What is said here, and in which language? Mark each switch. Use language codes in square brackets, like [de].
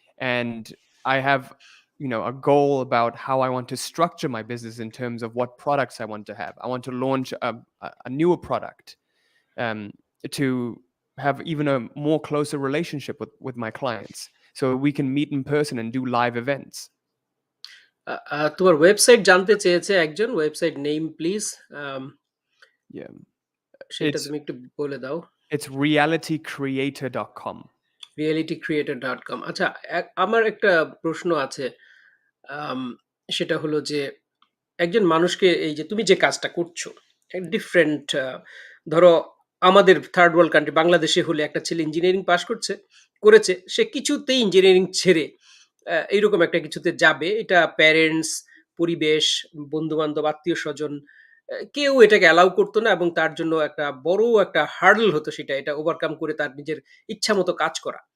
[en] And I have, a goal about how I want to structure my business in terms of what products I want to have. I want to launch a newer product, um, to have even a more closer relationship with my clients so we can meet in person and do live events. [bn] তোমার website জানতে চেয়েছে একজন, website name please. [en] Yeah. [bn] সেটা [en] It's [bn] তুমি একটু বলে দাও। [en] it's realitycreator.com. [bn] realitycreator.com। আচ্ছা, আমার একটা প্রশ্ন আছে। আম, সেটা হলো যে একজন মানুষকে, এই যে তুমি যে কাজটা করছো, ডিফারেন্ট, ধরো আমাদের থার্ড ওয়ার্ল্ড কান্ট্রি বাংলাদেশে হলে একটা ছেলে ইঞ্জিনিয়ারিং পাস করেছে, সে কিছুতেই ইঞ্জিনিয়ারিং ছেড়ে এইরকম একটা কিছুতে যাবে, এটা প্যারেন্টস, পরিবেশ, বন্ধু বান্ধব, আত্মীয় স্বজন, কেউ এটাকে অ্যালাউ করতো না, এবং তার জন্য একটা বড় একটা হার্ডল হতো সেটা, এটা ওভারকাম করে তার নিজের ইচ্ছা মতো কাজ করা।